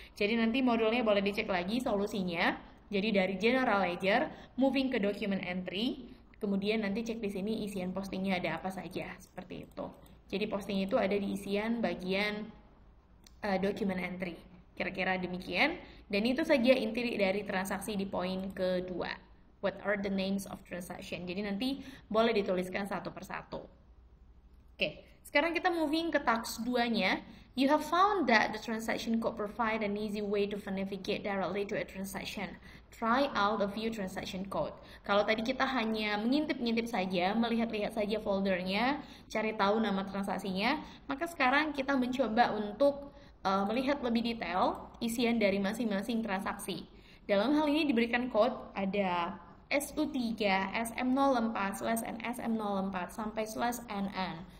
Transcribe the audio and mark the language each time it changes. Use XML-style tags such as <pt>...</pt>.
<id>Jadi nanti modulnya boleh dicek lagi solusinya. Jadi dari general ledger, moving ke document entry, kemudian nanti cek di sini isian postingnya ada apa saja, seperti itu. Jadi posting itu ada di isian bagian document entry. Kira-kira demikian. Dan itu saja inti dari transaksi di poin kedua.</id> <en>What are the names of transaction?</en> <id>Jadi nanti boleh dituliskan satu persatu. Oke, sekarang kita moving ke task 2-nya.</id> <en>You have found that the transaction code provide an easy way to navigate directly to a transaction. Try out a few transaction code.</en> <id>Kalau tadi kita hanya mengintip-ngintip saja, melihat-lihat saja foldernya, cari tahu nama transaksinya, maka sekarang kita mencoba untuk melihat lebih detail isian dari masing-masing transaksi. Dalam hal ini diberikan code ada SU3, SM04/NSM04 sampai /NN.</id>